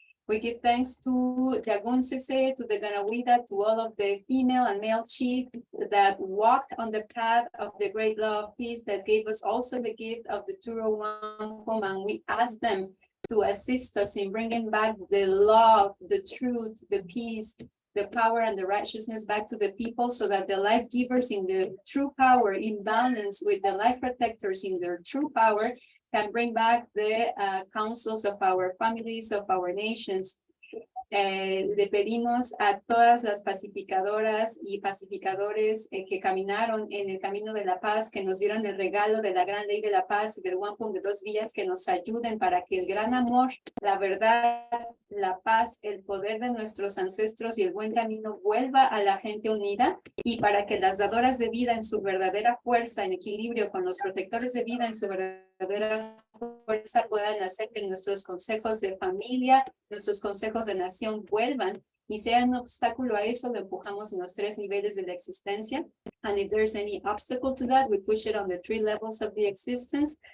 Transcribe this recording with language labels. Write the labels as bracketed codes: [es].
[en] We give thanks to Jagun Sese, to the Ganawida, to all of the female and male chief that walked on the path of the great law of peace, that gave us also the gift of the Turo Wampum, and we ask them to assist us in bringing back the love, the truth, the peace, the power and the righteousness back to the people, so that the life givers in the true power, in balance with the life protectors in their true power, can bring back the councils of our families, of our nations. [es] Le pedimos a todas las pacificadoras y pacificadores que caminaron en el camino de la paz, que nos dieron el regalo de la gran ley de la paz y del Wampum de 2 vías, que nos ayuden para que el gran amor, la verdad, la paz, el poder de nuestros ancestros y el buen camino vuelva a la gente unida, y para que las dadoras de vida en su verdadera fuerza, en equilibrio con los protectores de vida en su verdadera fuerza, puedan hacer que nuestros consejos de familia, nuestros consejos de nación vuelvan y sean un obstáculo a eso, lo empujamos en los 3 niveles de la existencia. [en] And if there's any obstacle to that, we push it on the 3 levels of the existence.